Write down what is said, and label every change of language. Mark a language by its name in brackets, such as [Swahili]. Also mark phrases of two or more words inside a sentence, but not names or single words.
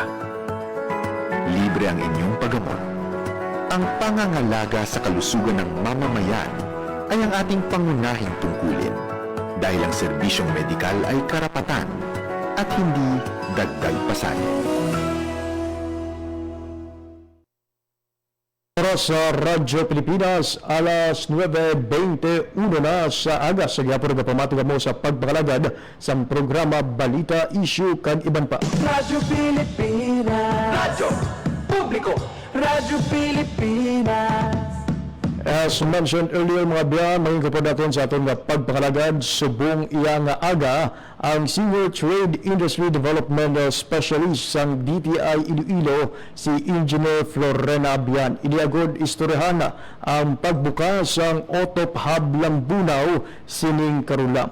[Filipino] Libre ang inyong paggamot. Ang pangangalaga sa kalusugan ng mamamayan ay ang ating pangunahing tungkulin dahil ang serbisyong medikal ay karapatan at hindi dagdag pasanin. [Hiligaynon] Oras sa Radyo Pilipinas, alas 9:21 na sa aga. Sa gyapon nga pamatuga mo sa pagpakalagad sa programa Balita, Issue kag iban pa. Radyo Pilipinas. Radyo Publiko. Radyo Pilipinas. [English] As mentioned earlier [Hiligaynon] mga biyan, maging kapod natin sa ating pagpakalagad subong iya nga aga ang Senior Trade Industry Development Specialist sang DTI Iloilo si Engineer Florena Bian. Iniagod istoryahan ang pagbukas ng Otop Hub Lambunaw sining karulang.